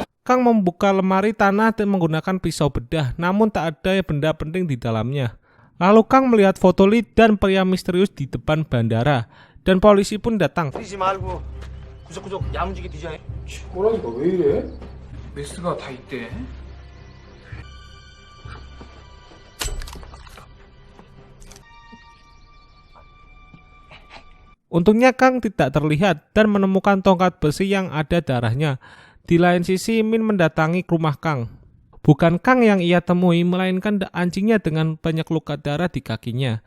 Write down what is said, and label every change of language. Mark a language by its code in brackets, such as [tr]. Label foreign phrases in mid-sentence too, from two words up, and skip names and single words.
[id] Kang membuka lemari tanah dan menggunakan pisau bedah, namun tak ada benda penting di dalamnya. Lalu Kang melihat foto Lee dan pria misterius di depan bandara, dan polisi pun datang. [ko] 뛰지 말고 구석구석 야무지게 뒤져. 뭐라니까 왜 이래? 메스가 다 있대. [id] Untungnya Kang tidak terlihat dan menemukan tongkat besi yang ada darahnya. Di lain sisi, Min mendatangi rumah Kang. Bukan Kang yang ia temui, melainkan anjingnya dengan banyak luka darah di kakinya.